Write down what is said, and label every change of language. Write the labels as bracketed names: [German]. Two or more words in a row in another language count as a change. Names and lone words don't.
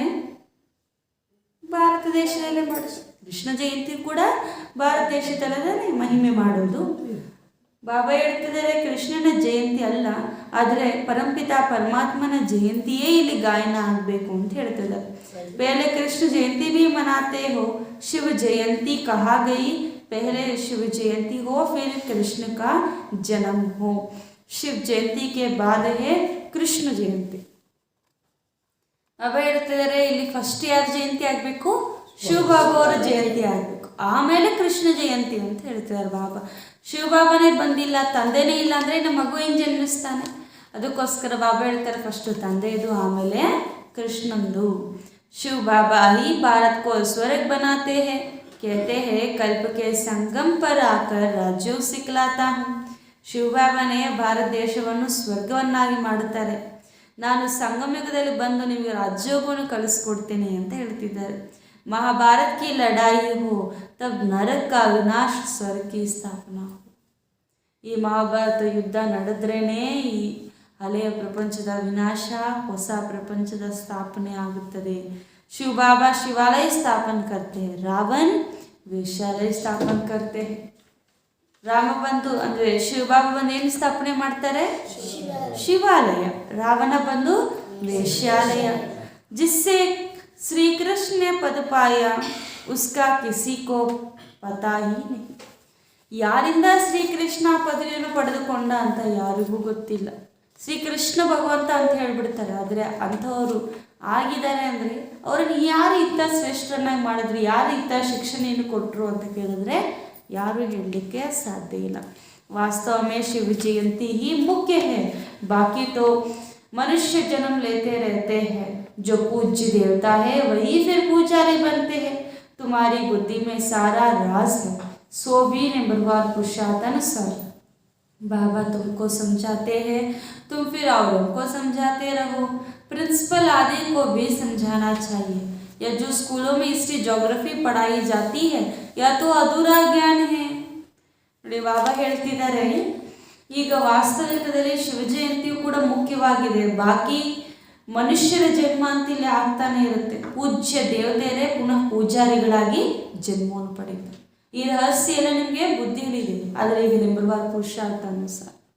[Kannada] ಭಾರತ ದೇಶದಲ್ಲೇ ಮಾಡಿಸ್. ಕೃಷ್ಣ ಜಯಂತಿ ಕೂಡ ಭಾರತ ದೇಶದಲ್ಲೇ ಮಹಿಮೆ ಮಾಡೋದು. ಬಾಬಾ ಹೇಳ್ತಿದ್ದಾರೆ, ಕೃಷ್ಣನ ಜಯಂತಿ ಅಲ್ಲ, ಆದರೆ ಪರಂಪಿತ ಪರಮಾತ್ಮನ ಜಯಂತಿಯೇ ಇಲ್ಲಿ ಗಾಯನ ಆಗಬೇಕು ಅಂತ ಹೇಳ್ತಿದ್ದಾರೆ. [Hindi] पहले कृष्ण जयंती भी मनाते हो, शिव जयंती कहा गई, पहले शिव जयंती हो फिर कृष्ण का जन्म हो. शिव जयंती के बाद है कृष्ण जयंती. [Kannada] ಬಾಬಾ ಹೇಳ್ತಿದ್ದಾರೆ, ಇಲ್ಲಿ ಫಸ್ಟ್ ಯಾರ ಜಯಂತಿ ಆಗಬೇಕು? ಶಿವಬಾಬಾ ಅವರ ಜಯಂತಿ ಆಗಬೇಕು, ಆಮೇಲೆ ಕೃಷ್ಣ ಜಯಂತಿ ಅಂತ ಹೇಳ್ತಿದ್ದಾರೆ ಬಾಬಾ. ಶಿವಬಾಬಾನೇ ಬಂದಿಲ್ಲ, ತಂದೆನೇ ಇಲ್ಲ ಅಂದರೆ ನಮ್ಮ ಮಗು ಹೆಂಗೆ ಜನ್ಮಿಸ್ತಾನೆ? ಅದಕ್ಕೋಸ್ಕರ ಬಾಬಾ ಹೇಳ್ತಾರೆ ಫಸ್ಟು ತಂದೆಯದು, ಆಮೇಲೆ ಕೃಷ್ಣಂದು. [Hindi] शिव बाबा ही भारत को स्वर्ग बनाते हैं, कहते हैं कल्प के संगम पर आकर राज्यों सिखलाता हूँ. [Kannada] ಶಿವಬಾಬಾನೇ ಭಾರತ ದೇಶವನ್ನು ಸ್ವರ್ಗವನ್ನಾಗಿ ಮಾಡುತ್ತಾರೆ, ನಾನು ಸಂಗಮಯುಗದಲ್ಲಿ ಬಂದು ನಿಮಗೆ ರಾಜ್ಯೋಗವನ್ನು ಕಲಿಸ್ಕೊಡ್ತೇನೆ ಅಂತ ಹೇಳ್ತಿದ್ದಾರೆ. [Hindi] महाभारत की लड़ाई हो तब नरक का विनाश स्वर्ग की स्थापना. [Kannada] ಈ ಮಹಾಭಾರತ ಯುದ್ಧ ನಡೆದ್ರೇನೆ ಈ ಹಳೆಯ ಪ್ರಪಂಚದ ವಿನಾಶ, ಹೊಸ ಪ್ರಪಂಚದ ಸ್ಥಾಪನೆ ಆಗುತ್ತದೆ. [Hindi] शिवबाबा शिवालय स्थापना करते हैं, रावण वेश्यालय स्थापना करते हैं. [Kannada] ರಾಮ ಬಂದು ಅಂದರೆ ಶಿವಬಾಬಾ ಬಂದು ಏನು ಸ್ಥಾಪನೆ ಮಾಡ್ತಾರೆ? ಶಿವಾಲಯ. ರಾವಣ ಬಂದು ವೇಶ್ಯಾಲಯ. [Hindi] जिससे श्री कृष्ण ने पद पाया उसका किसी को पता ही नहीं. [Kannada] ಯಾರಿಂದ ಶ್ರೀಕೃಷ್ಣ ಪದವಿಯನ್ನು ಪಡೆದುಕೊಂಡ ಅಂತ ಯಾರಿಗೂ ಗೊತ್ತಿಲ್ಲ. ಶ್ರೀಕೃಷ್ಣ ಭಗವಂತ ಅಂತ ಹೇಳ್ಬಿಡ್ತಾರೆ, ಆದರೆ ಅಂಥವರು ಆಗಿದ್ದಾರೆ ಅಂದರೆ ಅವರನ್ನು ಯಾರು ಇಂಥ ಶ್ರೇಷ್ಠರನ್ನಾಗಿ ಮಾಡಿದ್ರು, ಯಾರು ಇಂಥ ಶಿಕ್ಷಣೆಯನ್ನು ಕೊಟ್ಟರು ಅಂತ ಕೇಳಿದ್ರೆ ಯಾರು ಹೇಳಲಿಕ್ಕೆ ಸಾಧ್ಯ ಇಲ್ಲ. [Hindi] वास्तव में शिव जयंती ही मुख्य है, बाकी तो मनुष्य जन्म लेते रहते हैं. जो पूज्य देवता है वही फिर पुजारी बनते हैं. तुम्हारी बुद्धि में सारा राज है, सो भी निर्भर पुरुषार्थानुसार. बाबा तुमको समझाते हैं, तुम फिर औरों को समझाते रहो. प्रिंसिपल आदि को भी समझाना चाहिए. या जो स्कूलों में [English] history geography [Hindi] पढ़ाई जाती है या तो अधूरा ज्ञान है. [Kannada] ನೋಡಿ ಬಾಬಾ ಹೇಳ್ತಿದ್ದಾರೆ, ಈಗ ವಾಸ್ತವಿಕದಲ್ಲಿ ಶಿವ ಜಯಂತಿಯು ಕೂಡ ಮುಖ್ಯವಾಗಿದೆ, ಬಾಕಿ ಮನುಷ್ಯರ ಜನ್ಮ ಅಂತ ಇಲ್ಲಿ ಆಗ್ತಾನೆ ಇರುತ್ತೆ. ಪೂಜ್ಯ ದೇವತೆಯರೇ ಪುನಃ ಪೂಜಾರಿಗಳಾಗಿ ಜನ್ಮವನ್ನು ಪಡೆಯುತ್ತಾರೆ. ಈ ರಹಸ್ಯ ಎಲ್ಲ ನಿಮಗೆ ಬುದ್ಧಿಯಲ್ಲಿದೆ, ಆದರೆ ಈಗ ನಿಂಬಲ್ವಾದ ಪುರುಷಾರ್ಥ ಅನುಸಾರ.